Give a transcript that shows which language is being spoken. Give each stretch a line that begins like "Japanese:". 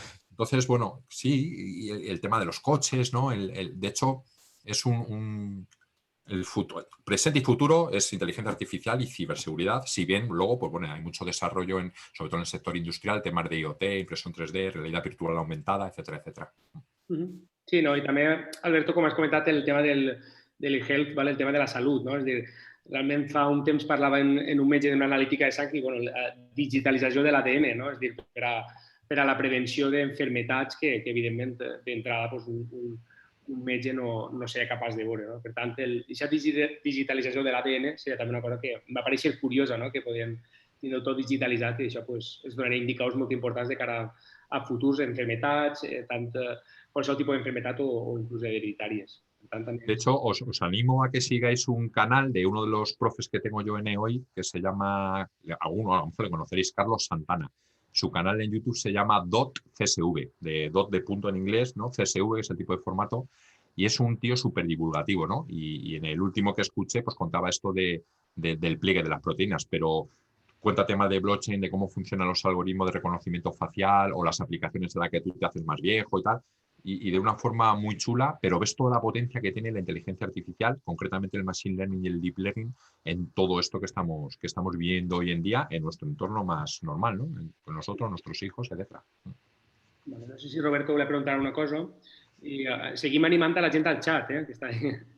Spanish: Entonces, bueno, sí, y el tema de los coches, ¿no? De hecho, es el futuro, presente y futuro es inteligencia artificial y ciberseguridad, si bien luego, pues bueno, hay mucho desarrollo, sobre todo en el sector industrial, temas de IoT, impresión 3D, realidad virtual aumentada, etcétera, etcétera.
Catalan: Sí, no, i també, Alberto, com has comentat, el tema del health, el tema de la salut, no? És a dir, realment fa un temps parlava en un metge d'una analítica de sang i la digitalització de l'ADN, no? És a dir, per a la prevenció d'enfermetats que evidentment, d'entrada, un metge no seria capaç de veure. No? Per tant, aquesta digitalització de l'ADN seria també una cosa que em va parèixer curiosa, no? que podien tenir tot digitalitzat i això pues, es donaria indicadors molt importants de cara a futurs enfermetats, tant qualsevol tipus d'enfermetat o inclús hereditàries.
Spanish: De hecho, os animo a que sigáis un canal de uno de los profes que tengo yo en EOI, que se llama, alguno a lo mejor le conoceréis, Carlos Santana. Su canal en YouTube se llama .csv, de dot de punto en inglés, ¿no? CSV, que es el tipo de formato, y es un tío súper divulgativo, ¿no? Y en el último que escuché, pues contaba esto del pliegue de las proteínas, pero cuenta tema de blockchain, de cómo funcionan los algoritmos de reconocimiento facial o las aplicaciones en las que tú te haces más viejo y tal, y de una forma muy chula, pero ves toda la potencia que tiene la inteligencia artificial, concretamente el machine learning y el deep learning, en todo esto que estamos viviendo hoy en día en nuestro entorno más normal, ¿no? Con nosotros, nuestros hijos, etc.
Catalan: Vale, no sé si Roberto volia preguntar una cosa. I seguim animant a la gent al xat, que està ahí.